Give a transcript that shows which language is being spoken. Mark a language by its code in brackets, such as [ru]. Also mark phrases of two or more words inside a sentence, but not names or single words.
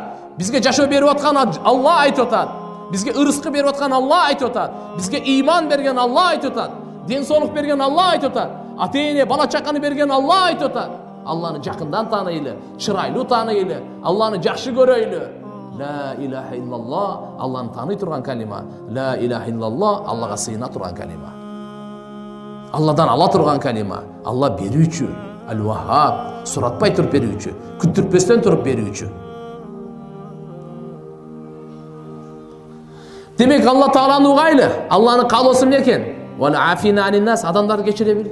[ky] Бизге жашоо берип аткан Алла айтып атат. Бизге ырыскы берип аткан Алла айтып атат. Бизге иман берген Алла айтып атат. Ден соолук берген Алла айтып атат. Ата-эне, бала чаканы берген Алла айтып атат. Алланы жакындан тааныйлы, чырайлуу тааныйлы, Алланы жакшы көрөйлү. [ar] لا إله إلا الله, [ky] Алланы тааный турган калима. [ar] لا إله إلا الله, [ky] Аллага сыйына турган калима. Алладан ала турган калима. Алла берүүчү, Ал-Ваххаб, суратпай туруп берүүчү, күттүрпөстөн туруп берүүчү. Демек Алла Тааланы угайлы. Алланын каалоосу эмне экен? [ar] والعافين عن الناس, [ky] адамдарды кечире бил.